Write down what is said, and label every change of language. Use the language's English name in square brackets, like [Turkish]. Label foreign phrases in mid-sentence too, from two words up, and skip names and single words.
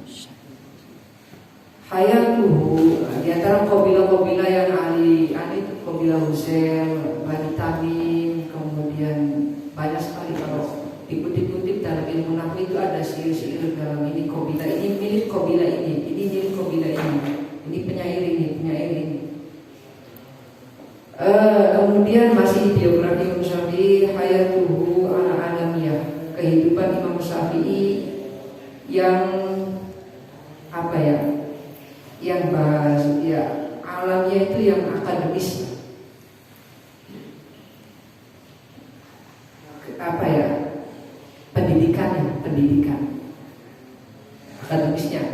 [Indonesian] Hayatuhu, di antara kabilah-kabilah yang ahli itu kabilah Huzail, Bani Tamim, kemudian banyak sekali. Kalau dikutip-kutip dalam ilmu nahwu itu ada syair-syair dalam ini kabilah ini milik kabilah ini milik kabilah ini penyair ini. Kemudian masih biografi Imam Syafi'i, [Arabic] حياته العلمية, [Indonesian] kehidupan Imam Syafi'i yang apa ya, yang bahas ya alamnya itu yang akademis, apa ya, pendidikan akademisnya.